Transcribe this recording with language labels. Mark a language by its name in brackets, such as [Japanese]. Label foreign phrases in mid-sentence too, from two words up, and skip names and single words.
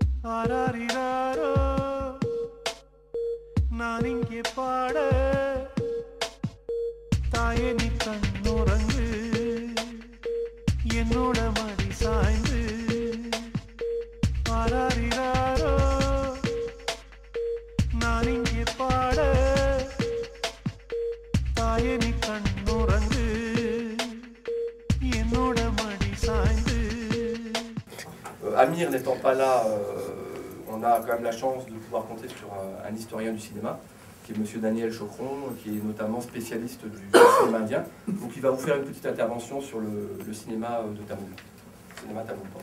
[Tamil] ஆராரிராரோ நான் இங்கே பாட தாயே நீ கண்ணுறங்கு என்னோட மடி சாய்ந்து ஆராரிராரோ நான் இங்கே பாட தாயே நீ கண்ணுறங்கு என்னோட மடி சாய்ந்து. [French] Amir n'étant pas là, on a quand même la chance de pouvoir compter sur un historien du cinéma, qui est M. Daniel Chocron, qui est notamment spécialiste du cinéma indien. Donc il va vous faire une petite intervention sur le cinéma de Tamoul. Cinéma Tamoul, pardon.